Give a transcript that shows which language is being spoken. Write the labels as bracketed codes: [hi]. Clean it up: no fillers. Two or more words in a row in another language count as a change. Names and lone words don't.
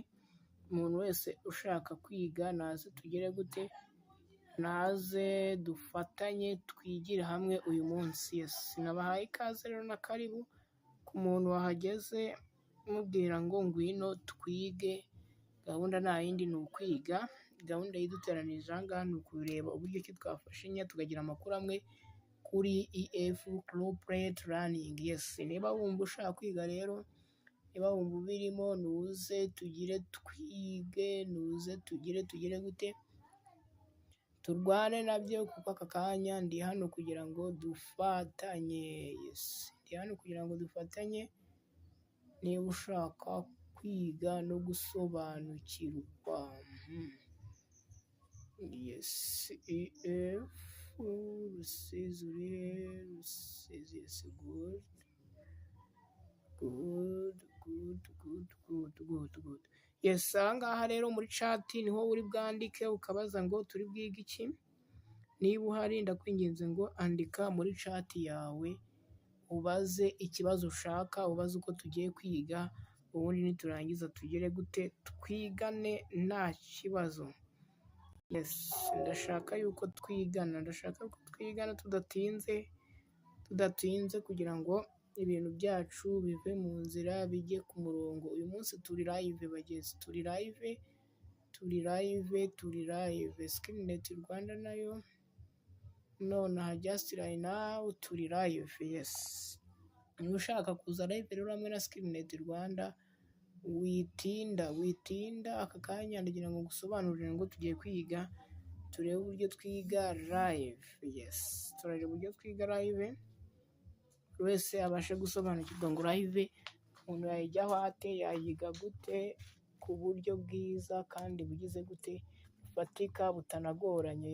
[rw] Umuntu wese ushaka kwiga naze tugere gute, naze dufatanye twigire hamwe uyu munsi. Yes, nabahaye ikaze rero na karibu ku muntu wahageze, mubwira ngo ngwino twige. Gahunda nta yindi ni ukwiga. Gahunda yiduteranije ahangaha ni ukureba uburyo ki twafashanya tukagira amakuru amwe kuri EF corporate learning. Yes, niba wumva ushaka kwiga rero, niba wumva ubirimo, nuze tugire twige, nuze tugire gute, turwane nabyo kuko aka kanya ndi hano kugira ngo dufatanye. Yes, ndi hano kugira ngo dufatanye. Niba ushaka kwiga no gusobanukirwa. Yes, EF Rusizi. [en] Yes, good. [rw] Yes, ahangaha rero muri chat niho uri bwandike ukabaza ngo turi bwige iki. Niba uhari ndakwinginze ngo andika muri chat yawe ubaze ikibazo ushaka, ubaze uko tugiye kwiga, ubundi niturangiza tugere gute twigane nta kibazo. Yes, ndashaka yuko twigana tudatinze kugira ngo ibintu byacu bive mu nzira bijye ku murongo. Uyu munsi turi live bageze, turi live Skillnet Rwanda nayo nonaha [en] just right now [rw] turi live. Yes, niba ushaka kuza live rero hamwe na Skillnet Rwanda witinda aka kanya ndagira ngo ngusobanurire ngo tugiye kwiga, turebe uburyo twiga live. Yes, turareba uburyo twiga live, buri wese abashe gusobanukirwa ngo live umuntu yayijyaho ate, yayiga gute ku buryo bwiza kandi bugize gute bufatika butanagoranye.